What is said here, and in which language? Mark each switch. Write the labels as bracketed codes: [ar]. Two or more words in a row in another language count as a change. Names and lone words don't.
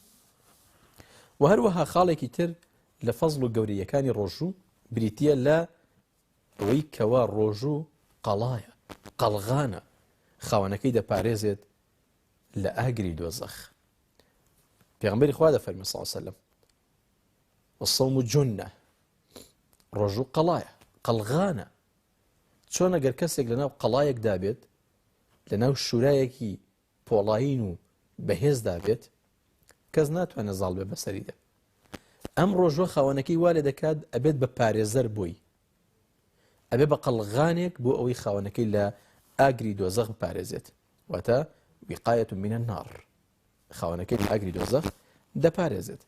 [ckb] و هەروەها خاڵێکی تر لە فەزڵ و گەورەیەکانی ڕۆژوو بریتیە لە ئەوەی کەوا ڕۆژوو قەڵایە، قەڵغانە، خاوەنەکەی دەپارێزێت لە ئاگری دۆزەخ. پێغەمبەری خوا دەفەرمێ [ar] صلی الله علیه وسلم والصوم جنة، [ckb] ڕۆژوو قەڵایە، قەڵغانە. چۆن ئەگەر کەسێک لەناو قەڵایەکدا بێت، لەناو شورایەکی پۆڵاین و بەهێزدا بێت، کەس ناتوانێت زاڵ بێ بەسەریدا. ئەم ڕۆژوە خاوەنەکەی وا لێ دەکات ئەبێت بە پارێزەر بووی، ئەبێ بە قەڵغانێک بۆ ئەوەی خاوەنەکەی لە ئاگری دۆزەخ پارێزێت، واتە [ar] وقایەة من النار، [ckb] خاوەنەکەی لە ئاگری دۆزەخ دەپارێزێت.